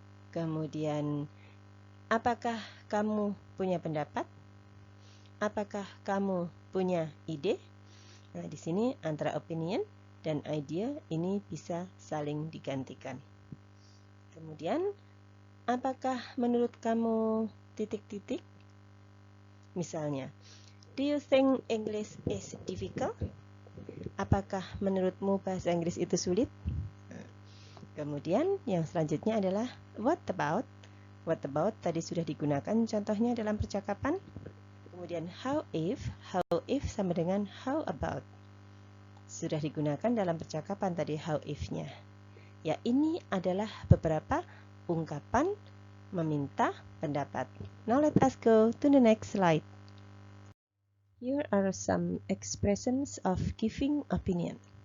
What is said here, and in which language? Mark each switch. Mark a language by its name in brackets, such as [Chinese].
[Indonesian] Kemudian, apakah kamu punya pendapat? Apakah kamu punya ide? Nah, di sini antara opinion dan idea ini bisa saling digantikan. Kemudian, apakah menurut kamu titik-titik? Misalnya, [English] do you think English is difficult? [Indonesian] Apakah menurutmu bahasa Inggris itu sulit? Kemudian yang selanjutnya adalah [English] what about? What about [Indonesian] tadi sudah digunakan contohnya dalam percakapan. Kemudian [English] how if [Indonesian] sama dengan [English] how about. [Indonesian] Sudah digunakan dalam percakapan tadi how if-nya. Ya, ini adalah beberapa ungkapan meminta pendapat. [English] Now let us go to the next slide. Here are some expressions of giving opinion.